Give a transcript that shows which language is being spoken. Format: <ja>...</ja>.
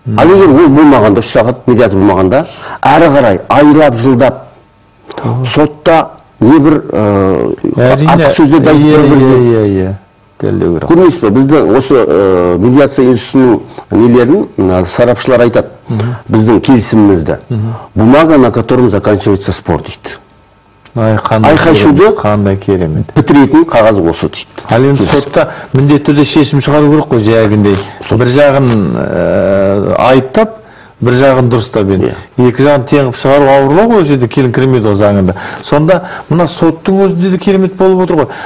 <kk>Ал егер ол болмағанда, 3 сағат медиатор болмағанда, әрі қарай айлап, жылдап, сотта не бір артық сөздерді айтып көрмейсіз бе? Бізді осы медиация институтының нелерін сарапшылар айтады. Біздің келісімімізді.</kk> <ru>Бумага, на котором заканчивается спор дейді.</ru> <kk>Айқай-шуды бітіретін қағаз осы дейді. Ал енді сотта міндетті түрде шешім шығару керек қой, жайгіндей. Бір жағын айыптап, бір жағын дұрыстап енді. Екі жағын теңіп шығару ауырлау ғой, жерде келін кірмейді ол заңында. Сонда мына соттың өзінде де керемет болып отыр ғой.</kk>